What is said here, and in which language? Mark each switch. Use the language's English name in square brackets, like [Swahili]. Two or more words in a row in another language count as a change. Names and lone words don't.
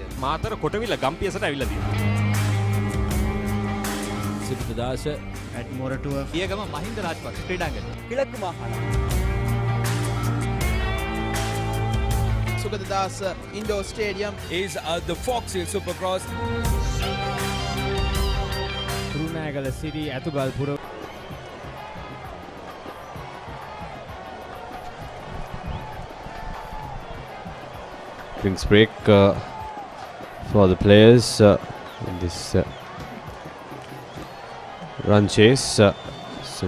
[Sinhala] මාතර කොටවිල ගම්පියසට ඇවිල්ලා තියෙනවා. සිරිදාස ඇට්මොරටුව පියගම මහින්ද රාජපක්ෂ ක්‍රීඩාංගණය. [Tamil] கிழக்கு மாகாணம் [Sinhala] සුගතදාස Indoor Stadium [English] is the Fox Hill Supercross. [Sinhala] කුරුණෑගල සිරි ඇතුගල්පුර [English] Drinks break for the players in this run chase. St.